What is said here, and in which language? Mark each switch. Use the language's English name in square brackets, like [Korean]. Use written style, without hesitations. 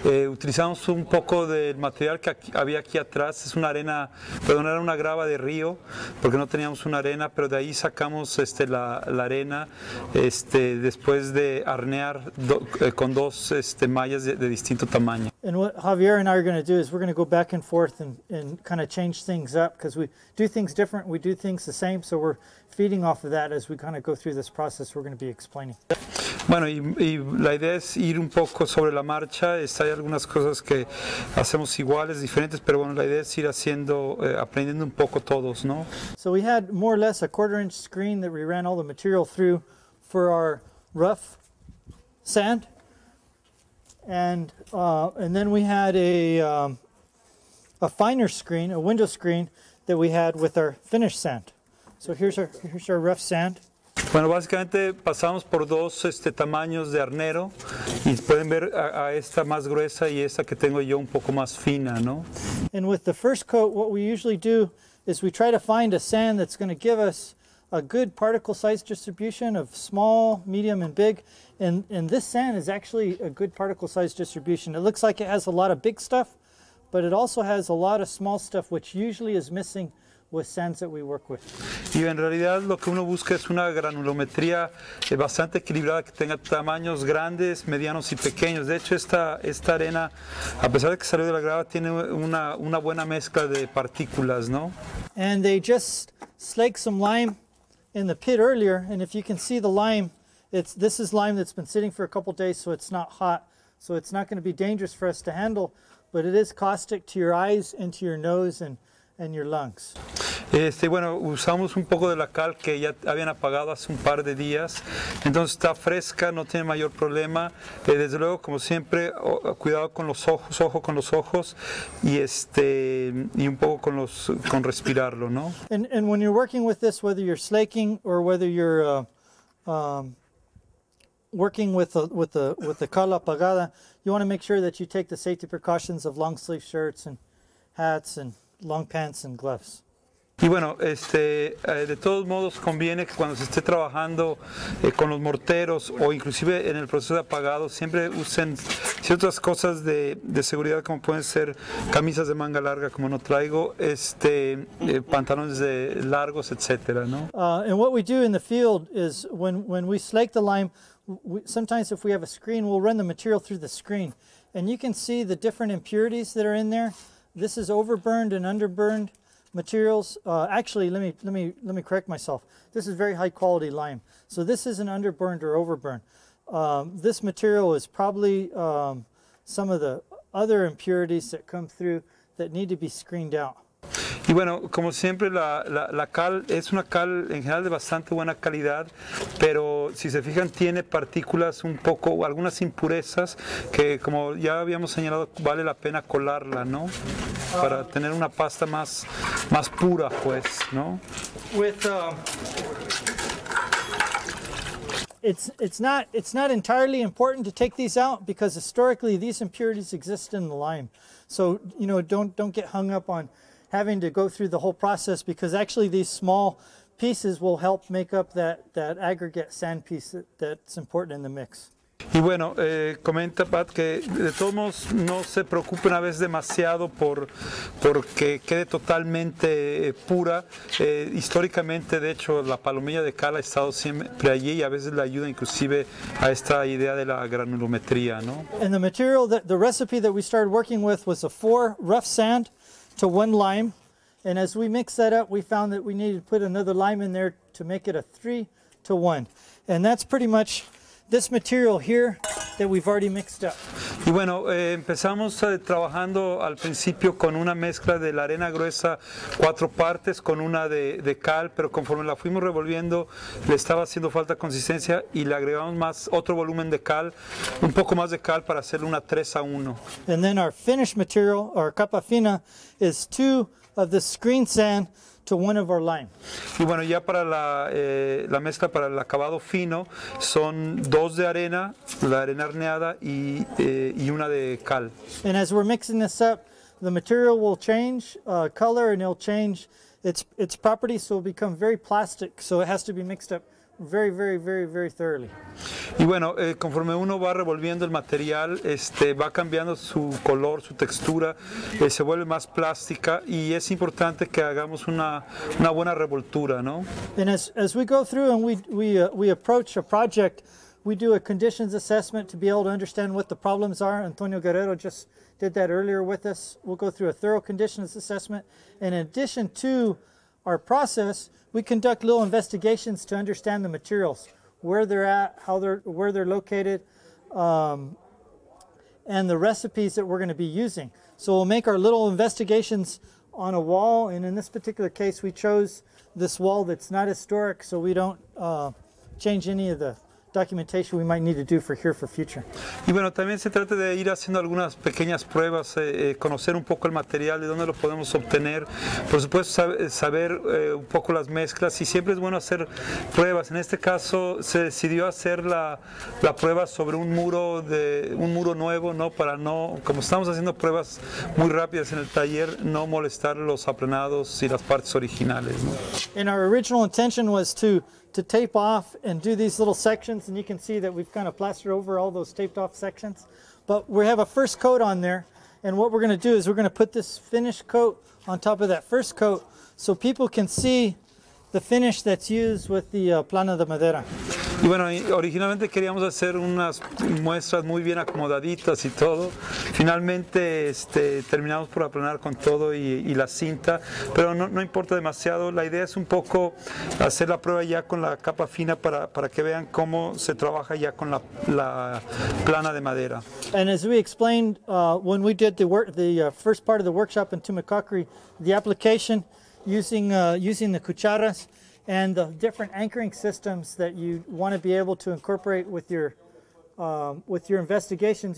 [Spanish] Utilizamos un poco del material que había aquí atrás, es una arena, perdón, era una grava de río, porque no teníamos una arena, pero de ahí sacamos la arena después de arnear con dos mallas de distinto tamaño. [English] And what Javier and I are going to do is we're going to go back and forth and kind of change things up, because we do things different, we do things the same, so we're feeding off of that as we kind of go through this process we're going to be explaining. [Spanish] Bueno, y la idea es ir un poco sobre la marcha. Hay algunas cosas que hacemos iguales, diferentes, pero bueno, la idea es ir aprendiendo un poco todos, ¿no? [English] So we had more or less a 1/4-inch screen that we ran all the material through for our rough sand. And then we had a finer screen, a window screen, that we had with our finished sand. So here's our rough sand. [Spanish] Bueno, básicamente pasamos por dos tamaños de arnero y pueden ver a esta más gruesa y esta que tengo yo un poco más fina, ¿no? [English] And with the first coat, what we usually do is we try to find a sand that's going to give us a good particle size distribution of small, medium, and big. And this sand is actually a good particle size distribution. It looks like it has a lot of big stuff, but it also has a lot of small stuff, which usually is missing with sands that we work with. [Spanish] Y en realidad lo que uno busca es una granulometría bastante equilibrada, que tenga tamaños grandes, medianos y pequeños. De hecho, esta arena, a pesar de que salió de la grava, tiene una buena mezcla de partículas, ¿no? [English] And they just slaked some lime in the pit earlier, and if you can see the lime, this is lime that's been sitting for a couple days, so it's not hot, so it's not going to be dangerous for us to handle, but it is caustic to your eyes and to your nose and your lungs. [Spanish] Bueno, usamos un poco de la cal que ya habían apagado hace un par de días, entonces está fresca, no tiene mayor problema. Desde luego, como siempre, cuidado con los ojos, ojo con los ojos y un poco con respirarlo, ¿no? [English] And when you're working with this, whether you're slaking or whether you're working with the [Spanish] cal apagada, [English] you want to make sure that you take the safety precautions of long sleeve shirts and hats and long pants and gloves. [Spanish] Y bueno, de todos modos conviene que cuando se esté trabajando con los morteros o inclusive en el proceso de apagado, siempre usen ciertas cosas de seguridad, como pueden ser camisas de manga larga, como no traigo, pantalones largos, etcétera, ¿no? [English] And what we do in the field is when we slake the lime, sometimes if we have a screen, we'll run the material through the screen, and you can see the different impurities that are in there. This is overburned and underburned materials. Actually, let me correct myself. This is very high quality lime. So this isn't underburned or overburned. This material is probably some of the other impurities that come through that need to be screened out. [Spanish] Y bueno, como siempre, la cal es una cal en general de bastante buena calidad, pero si se fijan tiene partículas un poco, algunas impurezas que, como ya habíamos señalado, vale la pena colarla, ¿no? Para tener una pasta más pura, pues, ¿no? [English] It's not entirely important to take these out, because historically these impurities exist in the lime. So, you know, don't get hung up on having to go through the whole process, because actually these small pieces will help make up that aggregate sand piece that's important in the mix. [Spanish] Y bueno, comenta Pat que de todos modos no se preocupen a veces demasiado porque quede totalmente pura. Históricamente, de hecho, la palomilla de cal ha estado siempre allí y a veces le ayuda inclusive a esta idea de la granulometría, ¿no? [English] And the material, the recipe that we started working with was a 4 rough sand to 1 lime, and as we mixed that up, we found that we needed to put another lime in there to make it a 3 to 1, and that's pretty much this material here that we've already mixed up. [Spanish] Y bueno, empezamos trabajando al principio con una mezcla de la arena gruesa 4 partes con una de cal, pero conforme la fuimos revolviendo le estaba haciendo falta consistencia y le agregamos otro volumen de cal, un poco más de cal para hacerle una 3 a 1. [English] And then our finished material, our [Spanish] capa fina, [English] is 2 of the screen sand to 1 of our lime. [Spanish] Y bueno, ya para la mezcla para el acabado fino son 2 de arena, la arena horneada y una de cal. [English] And as we're mixing this up, the material will change color, and it'll change its properties, so it'll become very plastic. So it has to be mixed up very, very, very, very thoroughly. [Spanish] Y bueno, conforme uno va revolviendo el material, va cambiando su color, su textura, se vuelve más plástica y es importante que hagamos una buena revoltura, ¿no? [English] And as we go through and we approach a project, we do a conditions assessment to be able to understand what the problems are. Antonio Guerrero just did that earlier with us. We'll go through a thorough conditions assessment. And in addition to our process, we conduct little investigations to understand the materials, where they're at, where they're located, and the recipes that we're going to be using. So we'll make our little investigations on a wall, and in this particular case we chose this wall that's not historic, so we don't change any of the documentation we might need to do for future. [Spanish] Y bueno, también se trata de ir haciendo algunas pequeñas pruebas, conocer un poco el material, de dónde lo podemos obtener, por supuesto saber un poco las mezclas, y siempre es bueno hacer pruebas. En este caso se decidió hacer la prueba sobre un muro nuevo, ¿no? Para no, como estamos haciendo pruebas muy rápidas en el taller, no molestar los aplanados y las partes originales, ¿no? [English] And our original intention was to tape off and do these little sections, and you can see that we've kind of plastered over all those taped off sections. But we have a first coat on there, and what we're going to do is we're going to put this finish coat on top of that first coat so people can see the finish that's used with the [Spanish] plana de madera. Y bueno, originalmente queríamos hacer unas muestras muy bien acomodaditas y todo. Finalmente terminamos por aplanar con todo y la cinta, pero no importa demasiado. La idea es un poco hacer la prueba ya con la capa fina para que vean cómo se trabaja ya con la plana de madera. [English] And as we explained when we did the first part of the workshop in Tumacacori, the application using the cucharas and the different anchoring systems that you want to be able to incorporate with your investigations.